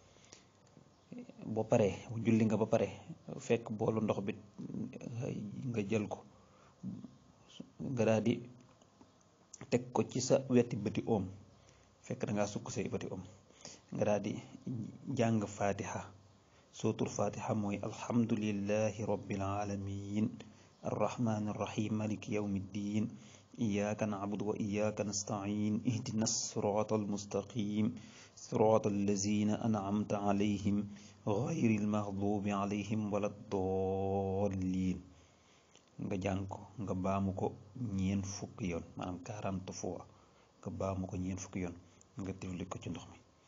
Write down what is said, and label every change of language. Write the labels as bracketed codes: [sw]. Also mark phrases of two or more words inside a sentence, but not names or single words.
[wo] boo paree julli nga ba pare fekk boolu ndox bi nga jël ko, nga daal di teg ko ci sa weti bëti oom, fekk da ngaa sukk say bëti oom, nga daal di jàng fatiha. sootul fatiha mooy [ar] الحمد لله رب العالمين الرحمن الرحيم مالك يوم الدين إياك نعبد وإياك نستعين اهدنا الصراط المستقيم صراط الذين أنعمت عليهم غير المغضوب عليهم ولا الضالين. [wo] nga jàng ko, nga baamu ko ñeent fukki yoon, maanaam 40 fois nga baamu ko ñeent fukki yoon, nga tifli ko ci ndox mi.